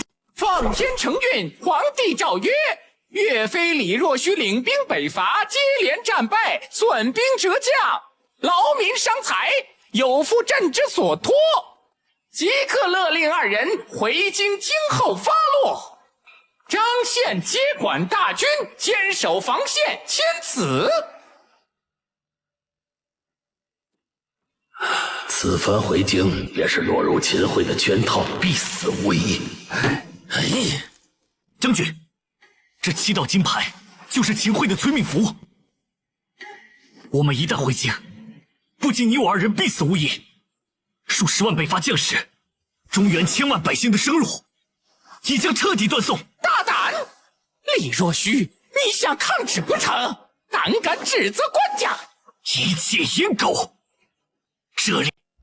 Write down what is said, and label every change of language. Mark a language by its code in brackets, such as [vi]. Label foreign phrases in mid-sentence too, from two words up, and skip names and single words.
[zh] 奉天承運，皇帝詔曰：岳飛、李若虛領兵北伐，接連戰敗，損兵折將，勞民傷財，有負朕之所托，即刻勒令二人回京京後發落。張憲接管大軍，堅守防線，簽此。此番回京也是落入秦桧的圈套，必死無疑。将軍，這7道金牌就是秦桧的催命符。我們一旦回京，不僅你我二人必死無疑，數10萬北伐將士，中原千萬百姓的生路也將徹底斷送。大膽！李若虛，你想抗旨不成？膽敢指責官家？一介淫狗！這裡。